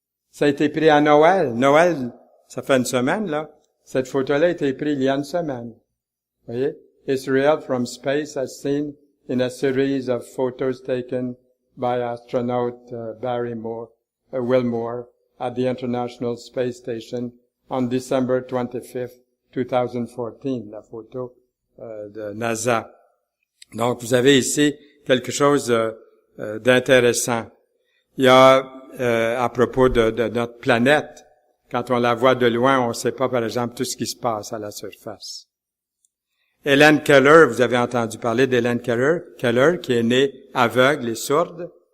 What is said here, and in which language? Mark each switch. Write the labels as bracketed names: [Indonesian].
[French] Ça a été pris à Noël. Noël, ça fait une semaine, là. Cette photo-là a été prise il y a une semaine. Vous voyez? [English] Israel from space as seen in a series of photos taken by astronaut Barry Wilmore at the International Space Station on December 25th, 2014, [French] la photo de NASA. Donc, vous avez ici quelque chose d'intéressant. Il y a, à propos de notre planète, quand on la voit de loin, on ne sait pas, par exemple, tout ce qui se passe à la surface. Helen Keller, vous avez entendu parler d'Helen Keller, qui est née aveugle et sourde.